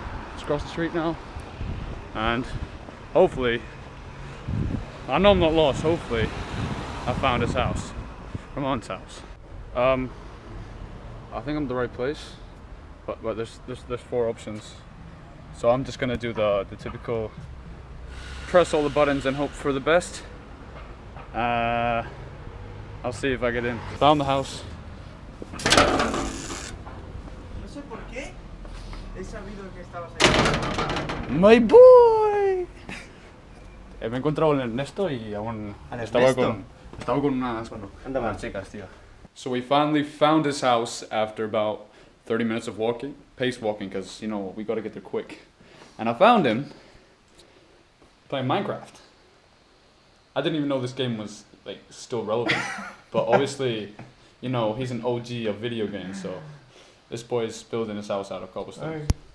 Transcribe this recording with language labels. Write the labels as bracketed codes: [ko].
[en] Let's cross the street now. And hopefully, I know I'm not lost, hopefully I found his house. Ramon's house. I think I'm the right place, but there's 4 options. So I'm just gonna do the typical press all the buttons and hope for the best. I'll see if I get in. Found the house. [es] No sé por qué he sabido que estabas ahí. [en] My boy. [es] Me he encontrado con Ernesto y aún estaba con unas chicas, tío. [en] So we finally found his house after about 30 minutes of walking, pace walking, because you know we got to get there quick. And I found him playing Minecraft. I didn't even know this game was like still relevant, but obviously, you know, he's an OG of video games, so this boy's building his house out of cobblestone.